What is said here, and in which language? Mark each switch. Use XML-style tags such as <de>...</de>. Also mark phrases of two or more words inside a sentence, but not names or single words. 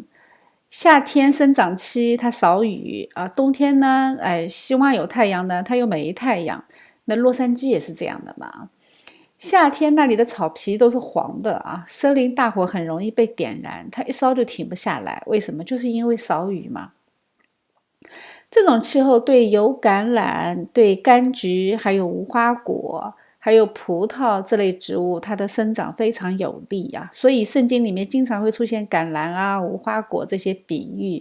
<zh>夏天生長期它少雨啊，冬天呢，希望有太陽呢，它又沒太陽。那洛杉磯也是這樣的嘛。夏天那裡的草皮都是黃的啊，森林大火很容易被點燃，它一燒就停不下來。為什麼？就是因為少雨嘛。這種氣候對油橄欖、對柑橘、還有無花果、還有葡萄這類植物，它的生長非常有利啊。所以聖經裡面經常會出現橄欖啊、無花果這些比喻。</zh>